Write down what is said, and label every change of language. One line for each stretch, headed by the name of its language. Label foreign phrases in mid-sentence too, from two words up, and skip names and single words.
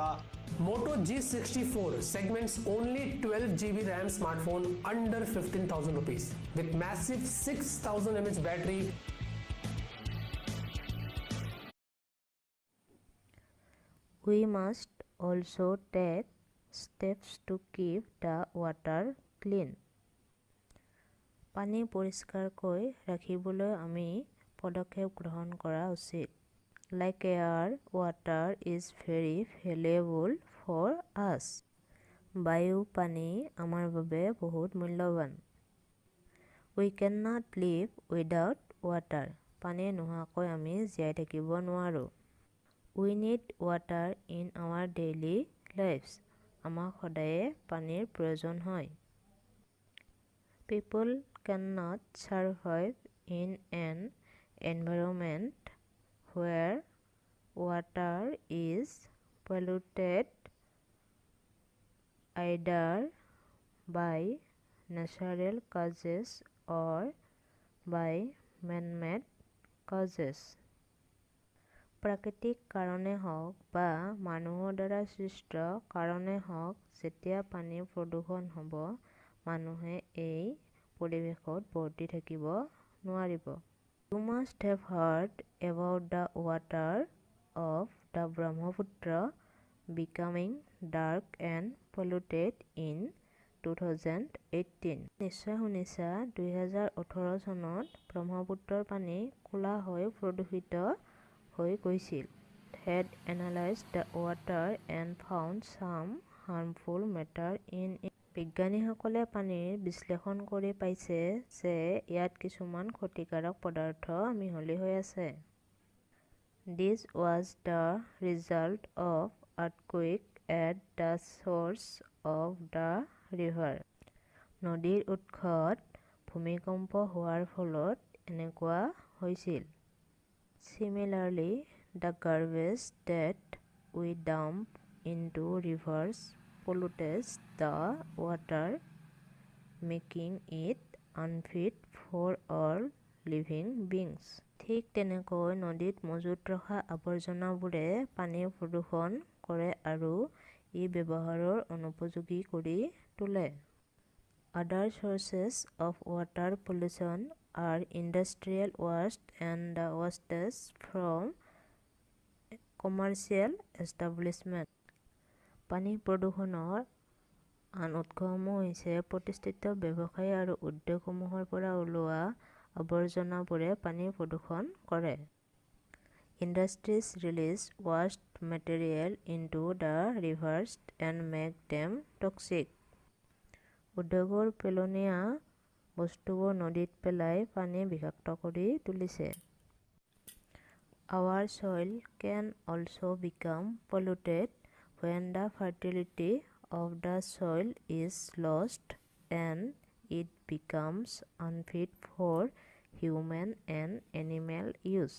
English: Moto G64, segment's only 12GB RAM smartphone under 15,000 rupees with massive 6,000 mAh battery. We must also take steps to keep the water clean.
Assamese: পানী পৰিষ্কাৰকৈ ৰাখিবলৈ আমি পদক্ষেপ গ্ৰহণ কৰা উচিত।
English: Like air, water is very valuable for us.
Assamese: বায়ু পানী আমাৰ বাবে বহুত মূল্যৱান।
English: We cannot live without water.
Assamese: পানী নোহোৱাকৈ আমি জীয়াই থাকিব নোৱাৰোঁ।
English: We need water in our daily lives.
Assamese: আমাক সদায়ে পানীৰ প্ৰয়োজন হয়।
English: People cannot survive in an environment where water is polluted either by natural causes or by man-made causes.
Assamese: প্ৰাকৃতিক কাৰণে হওক বা মানুহৰ দ্বাৰা সৃষ্ট কাৰণে হওক, যেতিয়া পানীৰ প্ৰদূষণ হ'ব, মানুহে এই পৰিৱেশত বৰ্তি থাকিব নোৱাৰিব।
English: You must have heard about the water of the Brahmaputra becoming dark and polluted in 2018.
Assamese: নিশ্চয় শুনিছা, 2018 চনত ব্ৰহ্মপুত্ৰৰ পানী ক'লা হৈ প্ৰদূষিত হৈ গৈছিল।
English: Had analyzed the water and found some harmful matter in it.
Assamese: বিজ্ঞানীসকলে পানীৰ বিশ্লেষণ কৰি পাইছে যে ইয়াত কিছুমান ক্ষতিকাৰক পদাৰ্থ মিহলি হৈ আছে।
English: This was the result of earthquake at the source of the river.
Assamese: নদীৰ উৎসত ভূমিকম্প হোৱাৰ ফলত এনেকুৱা হৈছিল।
English: Similarly, the garbage that we dump into rivers pollutes the water, making it unfit for all living beings.
Assamese: ঠিক তেনেকৈ নদীত মজুত ৰখা আৱৰ্জনাবোৰে পানীৰ প্ৰদূষণ কৰে আৰু ই ব্যৱহাৰৰ অনুপযোগী কৰি তোলে।
English: Other sources of water pollution are industrial waste and the wastes from commercial establishment.
Assamese: পানী প্ৰদূষণৰ আন উৎসসমূহ হৈছে প্ৰতিষ্ঠিত ব্যৱসায় আৰু উদ্যোগসমূহৰ পৰা ওলোৱা আৱৰ্জনাবোৰে পানী প্ৰদূষণ কৰে।
English: Industries release waste material into the rivers and make them toxic.
Assamese: উদ্যোগৰ পেলনীয়া বস্তুবোৰ নদীত পেলাই পানী বিষাক্ত কৰি তুলিছে।
English: Our soil can also become polluted when the fertility of the soil is lost and it becomes unfit for human and animal use.